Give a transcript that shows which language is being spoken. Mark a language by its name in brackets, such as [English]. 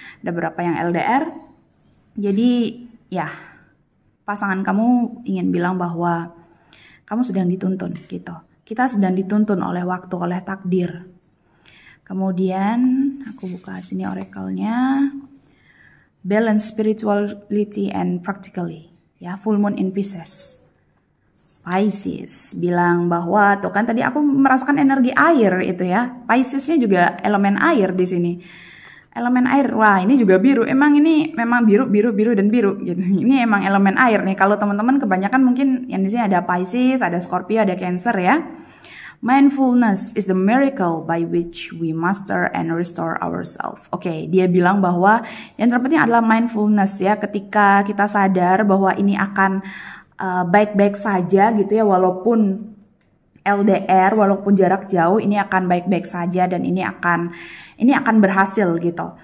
[Indonesian] Ada beberapa yang LDR. Jadi ya pasangan kamu ingin bilang bahwa kamu sedang dituntun gitu. Kita sedang dituntun oleh waktu, oleh takdir. Kemudian aku buka sini oracle-nya. [English] Balance spirituality and practically. [Indonesian] Ya, [English] full moon in Pisces. [Indonesian] Pisces bilang bahwa tuh kan tadi aku merasakan energi air itu ya. Piscesnya juga elemen air di sini. Elemen air, wah ini juga biru. Emang ini memang biru dan biru gitu. Ini emang elemen air nih. Kalau teman-teman kebanyakan mungkin yang di sini ada Pisces, ada Scorpio, ada Cancer ya. [English] Mindfulness is the miracle by which we master and restore ourselves. [Indonesian] Oke, dia bilang bahwa yang terpenting adalah mindfulness ya. Ketika kita sadar bahwa ini akan baik-baik saja gitu ya, walaupun LDR, walaupun jarak jauh, ini akan baik-baik saja dan ini akan berhasil gitu.